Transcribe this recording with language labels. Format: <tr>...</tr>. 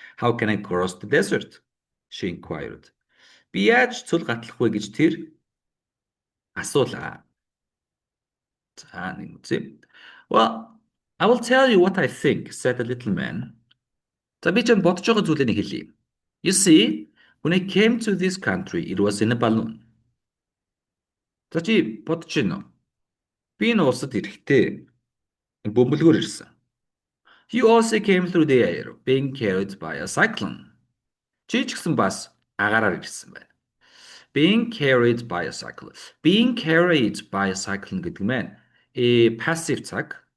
<en>How can I cross the desert? She inquired.</en> <mn>Би яаж цөл гатлах вэ гэж тэр асуулаа. За нэг үзье.</mn> <en>Well, I will tell you what I think, said the little man.</en> <mn>За би чам бодож байгаа зүйлээ хэлье.</mn> <en>You see, when I came to this country, it was in a balloon.</en> <mn>За чи бодож байна уу? Би энэ улсад ирэхдээ бөмбөлгөөр ирсэн.</mn> <en>You also came through the air, being carried by a cyclone.</en> <mn>Чи ч гэсэн бас агаараар ирсэн байна.</mn> <en>Being carried by a cyclone. Being carried by a cyclone</en> <mn>гэдэг нь</mn> <en>passive</en> <mn>цаг.</mn>